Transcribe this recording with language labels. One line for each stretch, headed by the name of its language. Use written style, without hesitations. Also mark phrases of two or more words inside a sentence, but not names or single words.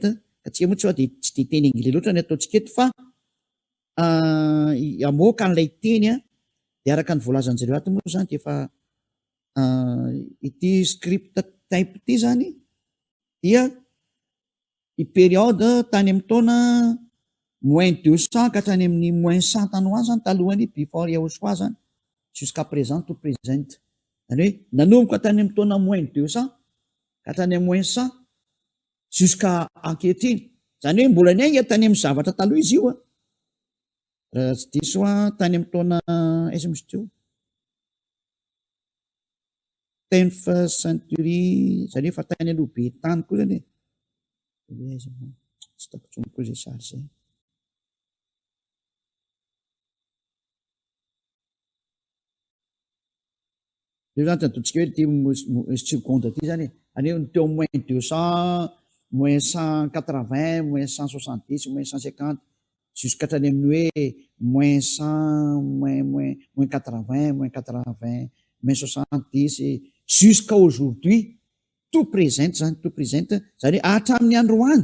Malagasy: Katsika moa tsy dia teny anglais loatra ny ataontsika eto fa amoaka an'ilay teny dia araka ny voalazan'izareo ato moa zany dia efa ity script type ity zany dia i période tany amin'ny taona -200 ka hatrany amin'ny -100 tanoany zany talohany before Yahosoa zany
French: jusqu'à présent
English: to present.
Malagasy: Zany hoe nanomboka tany amin'ny taona -200 ka hatrany amin'ny -100 jusqu'à ankehitriny. Zany hoe mbola niainga tany amin'ny zavatra taloha izy io raha tsy diso tany amin'ny taona aiza misy teo 10th century, zany hoe fa tany aloha be tany koa zany tsy takontsony koa zay sary zay. Io zany tadontsika hoe ty seconde ty zany any hoe teo -200 -180 -170 -150 jusqu'à hatrany amin'ny hoe -100 -80 -80 -70
French: jusqu'à aujourd'hui tout présent
Malagasy: zany
French: tout présent
Malagasy: zany hoe hatramin'ny androany.